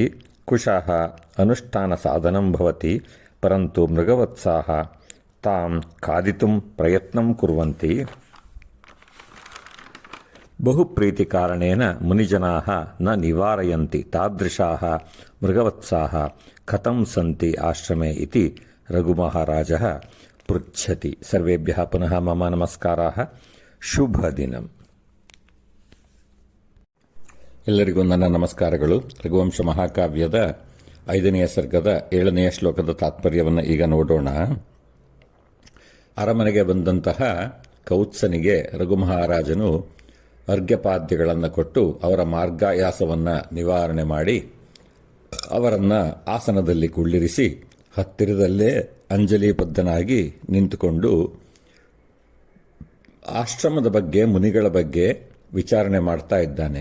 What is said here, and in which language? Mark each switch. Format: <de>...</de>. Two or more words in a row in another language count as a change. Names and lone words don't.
<sa>कुशाः अनुष्ठानसाधनं भवति, परन्तु मृगवत्साः तां खादितुं प्रयत्नं कुर्वन्ति। बहुप्रीतिकारणेन मुनिजनाः न निवारयन्ति। तादृशाः मृगवत्साः कथं सन्ति आश्रमे इति रघुमहाराजः पृच्छति। सर्वेभ्यः पुनः मम नमस्काराः।</sa> <kn>ಶುಭದಿನಂ. ಎಲ್ಲರಿಗೂ ನನ್ನ ನಮಸ್ಕಾರಗಳು. ರಘುವಂಶ ಮಹಾಕಾವ್ಯದ 5ನೆಯ ಸರ್ಗದ 7ನೆಯ ಶ್ಲೋಕದ ತಾತ್ಪರ್ಯವನ್ನು ಈಗ ನೋಡೋಣ. ಅರಮನೆಗೆ ಬಂದಂತಹ ಕೌತ್ಸನಿಗೆ ರಘುಮಹಾರಾಜನು ಅರ್ಘ್ಯಪಾದ್ಯಗಳನ್ನು ಕೊಟ್ಟು ಅವರ ಮಾರ್ಗಾಯಾಸವನ್ನು ನಿವಾರಣೆ ಮಾಡಿ ಅವರನ್ನು ಆಸನದಲ್ಲಿ ಕುಳ್ಳಿರಿಸಿ ಹತ್ತಿರದಲ್ಲೇ ಅಂಜಲಿಬದ್ಧನಾಗಿ ನಿಂತುಕೊಂಡು ಆಶ್ರಮದ ಬಗ್ಗೆ ಮುನಿಗಳ ಬಗ್ಗೆ ವಿಚಾರಣೆ ಮಾಡ್ತಾ ಇದ್ದಾನೆ.</kn>